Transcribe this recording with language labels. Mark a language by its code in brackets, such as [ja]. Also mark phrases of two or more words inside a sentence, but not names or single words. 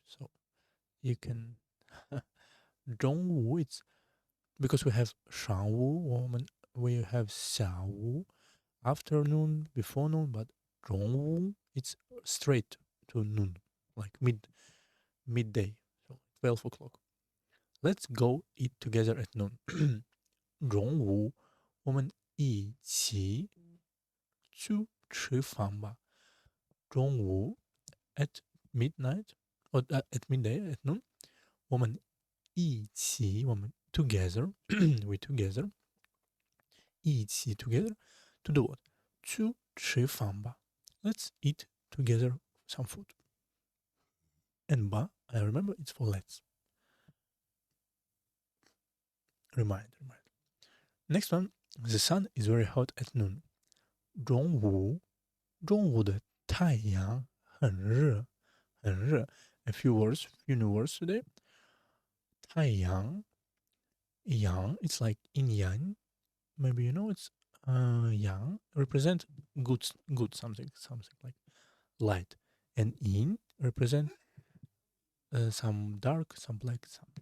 [en] So you can 中午 it's because we have 上午 we have 下午 afternoon, before noon, but 中午 it's straight to noon, like midday, so 12 o'clock. Let's go eat together at noon. [zh] 中午我们一起去吃饭吧。 [en] 中午 at midnight or at midday at noon [zh] 我们一起 [en] together, we together, 一起 together, to do what? To [zh] 吃饭吧. [en] Let's eat together some food. And ba, I remember it's for let's. Remind. Next one, the sun is very hot at noon. [zh] 中午的太阳很热. [en] A few new words today. 太阳 yang, it's like in yang. Maybe you know it's yang represent good something like light, and yin represent some dark, some black, something.